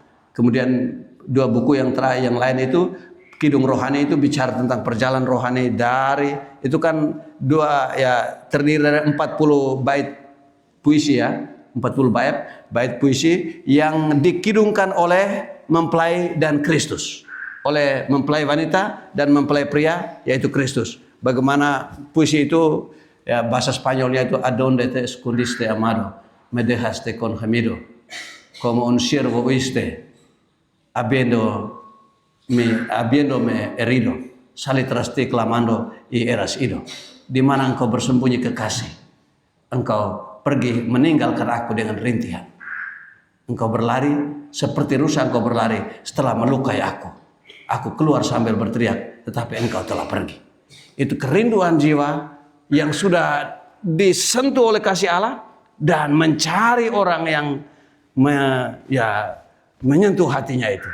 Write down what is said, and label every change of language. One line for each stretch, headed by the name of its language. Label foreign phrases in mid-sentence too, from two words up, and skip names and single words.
Indonesian: Kemudian 2 buku yang terakhir yang lain itu Kidung Rohani, itu bicara tentang perjalanan rohani dari, itu kan terdiri dari 40 bait puisi ya, 40 bait puisi yang dikidungkan oleh mempelai dan Kristus, oleh mempelai wanita dan mempelai pria, yaitu Kristus. Bagaimana puisi itu ya, bahasa Spanyolnya itu
Spanish: adonde te escondiste amado, me dejaste con gemido, como un siervo oíste, habiéndome herido, salí tras ti clamando y eras ido.
Indonesian: Di mana engkau bersembunyi kekasih, engkau pergi meninggalkan aku dengan rintihan. Engkau berlari seperti rusa, engkau berlari setelah melukai aku. Aku keluar sambil berteriak, tetapi engkau telah pergi. Itu kerinduan jiwa yang sudah disentuh oleh kasih Allah dan mencari orang yang menyentuh hatinya itu.